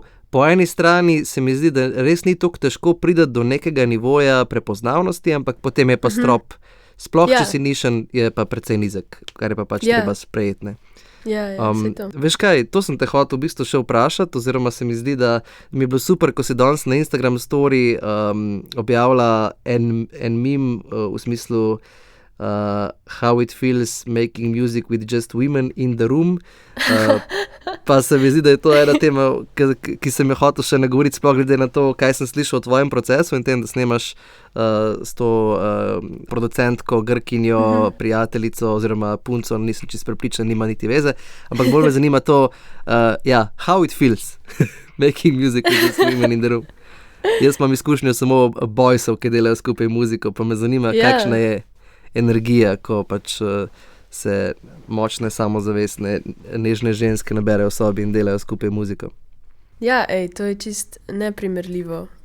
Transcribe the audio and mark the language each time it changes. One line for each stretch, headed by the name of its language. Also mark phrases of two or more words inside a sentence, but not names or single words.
Slovenian: Po eni strani se mi zdi, da res ni tako težko priti do nekega nivoja prepoznavnosti, ampak potem je pa strop, sploh če si nišen, je pa precej nizek, kar je pa pač treba sprejeti, ne. Veš kaj, to sem te hotel v bistvu še vprašati, oziroma se mi zdi, da mi je bilo super, ko si danes na Instagram story objavila en meme v smislu
English: how it feels making music with just women in the room.
Slovenian: Pa se mi zdi, da je to ena tema, ki sem jo hotel še nagovoriti, sploh glede na to, kaj sem slišal o tvojem procesu in tem, da snemaš s to producentko, Grkinjo, prijateljico oziroma punco, nisem čisto prepričan, nima niti veze, ampak bolj me zanima to,
English: how it feels making music with just women in the room.
Slovenian: Jaz imam izkušnjo samo boysov, ki delajo skupaj muziko, pa me zanima, kakšna je energija, ko pač se močne, samozavestne, nežne ženske naberejo v sobi in delajo skupaj muziko. Ja, to je čist neprimerljivo.